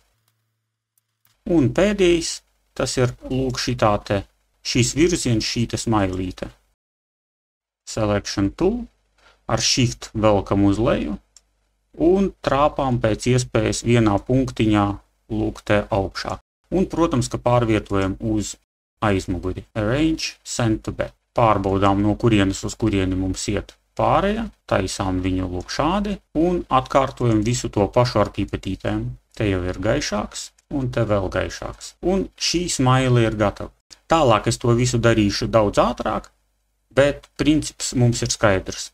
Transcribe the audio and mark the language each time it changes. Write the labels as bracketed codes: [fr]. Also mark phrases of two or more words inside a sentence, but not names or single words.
[lv] Un pēdējais, tas ir lūk šitā te, šīs virziens, šī te smailīte. [en] Selection tool, [lv] ar shift velkam uz leju un trāpām pēc iespējas vienā punktiņā lūk te augšā. Un, protams, ka pārvietojam uz aizmuguri. [en] Arrange, send to back. [lv] Pārbaudām, no kurienes uz kurieni mums iet pārēja, taisām viņu lūk šādi un atkārtojam visu to pašu ar pipetītēm. Te jau ir gaišāks un te vēl gaišāks. Un šī smaile ir gatava. Tālāk es to visu darīšu daudz ātrāk, bet princips mums ir skaidrs.